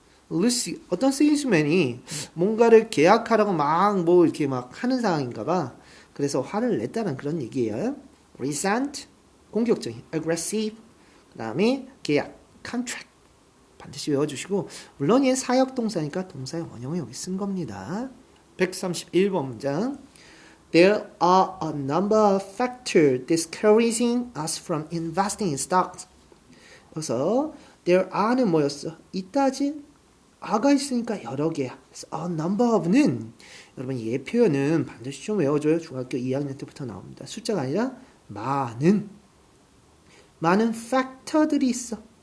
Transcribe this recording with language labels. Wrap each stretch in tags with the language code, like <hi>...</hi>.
<ko>루시, 어떤 세일즈맨이 뭔가를 계약하라고 막 이렇게 막 하는 상황인가 봐. 그래서 화를 냈다는 그런 얘기예요. resent, 공격적인, aggressive, 그 다음에 계약, contract. 반드시 외워주시고, 물론 얘 사역동사니까 동사의 원형을 여기 쓴 겁니다. 131번 문장.</ko> <en>There are a number of factors discouraging us from investing in stocks.</en> <ko>그래서 there are는 뭐였어? 있다지? a가 있으니까 여러 개야. 그래서 a number of는 여러분 얘 표현은 반드시 좀 외워줘요. 중학교 2학년 때부터 나옵니다. 숫자가 아니라 많은 팩터들이 있어.</ko>